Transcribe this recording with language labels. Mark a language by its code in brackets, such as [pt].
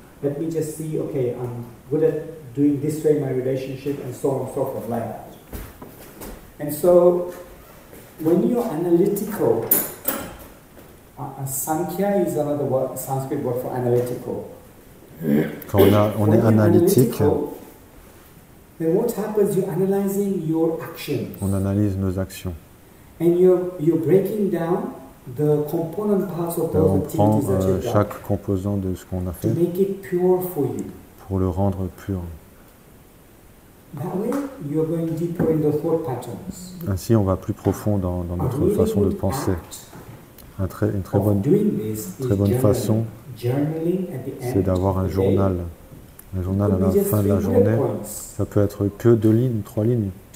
[en] Let me just see, okay, I'm good at doing this way in my relationship, and so on and so forth, like that. And so, when you're analytical, Sankhya is another word, Sanskrit word for analytical. [fr] Quand on est analytique, [en] then what happens? You're analyzing your actions. [fr] On analyse nos actions. [en] And you're breaking down the component parts of those activities that you've done. [fr] Chaque composant de ce qu'on a fait. [en] To make it pure for you. [fr] Pour le rendre pur. [en] That way, you're going deeper in the thought patterns. [fr] Ainsi, on va plus profond dans notre façon de penser. Une très bonne façon, c'est d'avoir un journal. Un journal à la fin de la journée, ça peut être que 2 lignes, 3 lignes.